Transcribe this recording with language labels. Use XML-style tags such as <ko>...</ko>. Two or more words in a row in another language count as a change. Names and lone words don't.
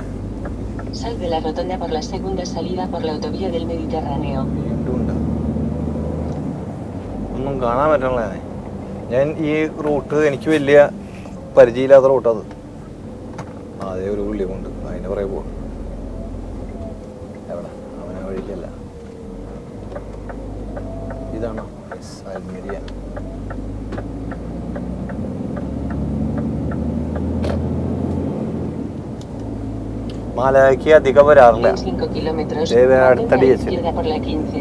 <es>Sal de la rotonda por la segunda salida por la autovía del Mediterráneo.</es> <ml>വീണ്ടും ഉണ്ട് ഒന്നും കാണാൻ പറ്റണല്ലേ ഞാൻ ഈ റൂട്ട് എനിക്ക് വലിയ പരിചയമില്ലാത്ത റൂട്ടത് അതേ ഒരു പുള്ളി കൊണ്ട് അതിൻ്റെ പുറകെ പോകും എവിടെ അവനെ വഴിക്കല്ല ഇതാണോ ആൽമേരിയ മാലയ്ക്ക് അധികം വരാറില്ല</ml> <es>5 kilómetros, Debe haber mantente a la tardísimo. izquierda por la 15.</es>